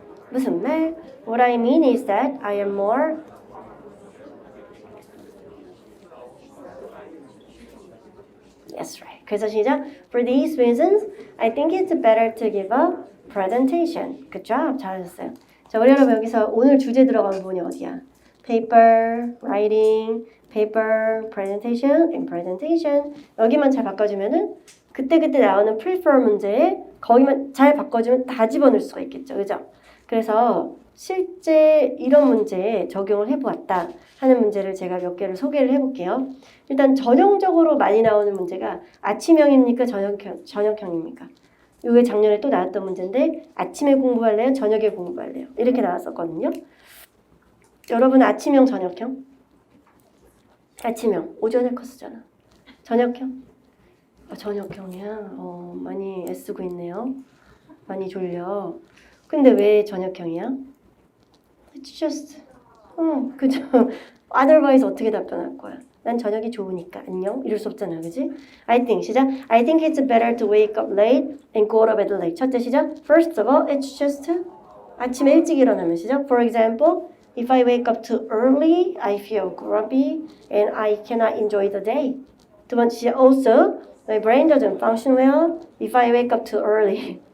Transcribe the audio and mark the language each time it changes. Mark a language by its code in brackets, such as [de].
[ko] 무슨 말? [en] What I mean is that I am more Yes, right. [ko] 그래서 시작. [en] For these reasons, I think it's better to give a presentation. Good job. [ko] 잘하셨어요. 자, 우리 여러분 여기서 오늘 주제 들어간 부분이 어디야? [en] Paper, writing, paper, presentation, and presentation. [ko] 여기만 잘 바꿔주면은 그때그때 나오는 prefer 문제에 거기만 잘 바꿔주면 다 집어넣을 수가 있겠죠. 그죠? 그래서 실제 이런 문제에 적용을 해보았다 하는 문제를 제가 몇 개를 소개를 해볼게요. 일단 전형적으로 많이 나오는 문제가 아침형입니까? 저녁형입니까? 이게 작년에 또 나왔던 문제인데 아침에 공부할래요? 저녁에 공부할래요? 이렇게 나왔었거든요. 여러분 아침형, 저녁형? 아침형, 오전에 컸었잖아. 저녁형? 저녁형이야. 많이 애쓰고 있네요. 많이 졸려. 근데 왜 저녁형이야? It's just, 그죠? Otherwise 어떻게 답변할 거야? 난 저녁이 좋으니까 안녕? 이럴 수 없잖아, 그지? I think, 시작. [en] I think it's better to wake up late and go to bed late. [ko] 첫째 시작. [en] First of all, it's just [ko] 아침에 일찍 일어나면 시작. [en] For example, if I wake up too early, I feel grumpy and I cannot enjoy the day. [ko] 두 번째 시작. [en] Also, my brain doesn't function well if I wake up too early.